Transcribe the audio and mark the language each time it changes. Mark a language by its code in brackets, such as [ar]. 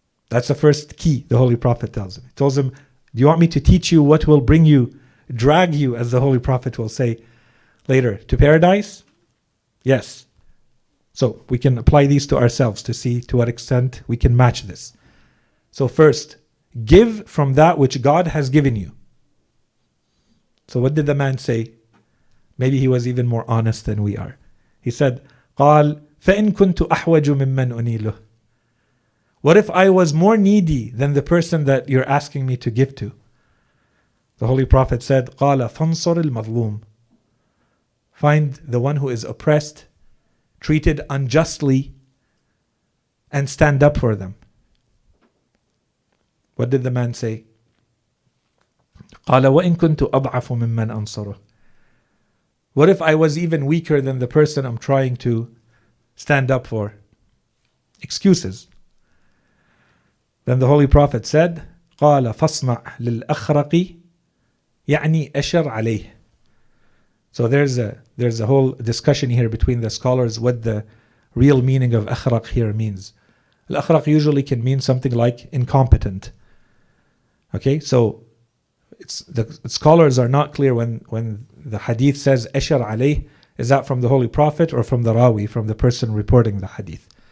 [en] That's the first key the Holy Prophet tells him. He tells him, do you want me to teach you what will bring you, drag you, as the Holy Prophet will say later, to paradise? Yes. So we can apply these to ourselves to see to what extent we can match this. So first, give from that which God has given you. So what did the man say? Maybe he was even more honest than we are. He said, [ar] قال فإن كنت أحوج ممن أنيله. [en] What if I was more needy than the person that you're asking me to give to? The Holy Prophet said, [ar] قال فانصر المظلوم. [en] Find the one who is oppressed, treated unjustly, and stand up for them. What did the man say? [ar] قال وإن كنت أضعف ممن أنصره. [en] What if I was even weaker than the person I'm trying to stand up for? Excuses. Then the Holy Prophet said, [ar] قال فاصنع للأخرق يعني أشر عليه. [en] So there's a whole discussion here between the scholars what the real meaning of akhraq here means. Al-akhraq usually can mean something like incompetent. Okay, so the scholars are not clear when the hadith says ashar alayh, is that from the Holy Prophet or from the rawi, from the person reporting the hadith?